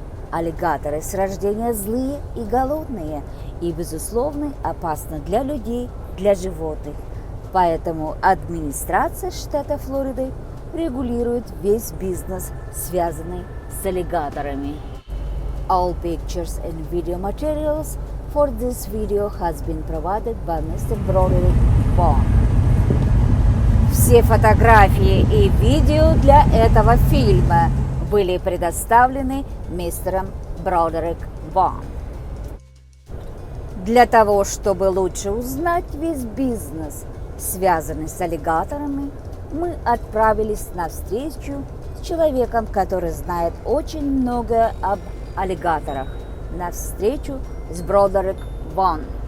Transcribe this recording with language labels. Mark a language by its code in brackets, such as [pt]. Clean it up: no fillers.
[ru] Аллигаторы с рождения злые и голодные и, безусловно, опасны для людей, для животных. Поэтому администрация штата Флориды регулирует весь бизнес, связанный с аллигаторами. [en] All pictures and video materials for this video has been provided by Mr. Broderick Vaughn. [ru] Все фотографии и видео для этого фильма были предоставлены мистером Broderick Vaughn. Для того, чтобы лучше узнать весь бизнес, связанный с аллигаторами, мы отправились на встречу с человеком, который знает очень многое об аллигаторах, на встречу с Broderick Vaughn.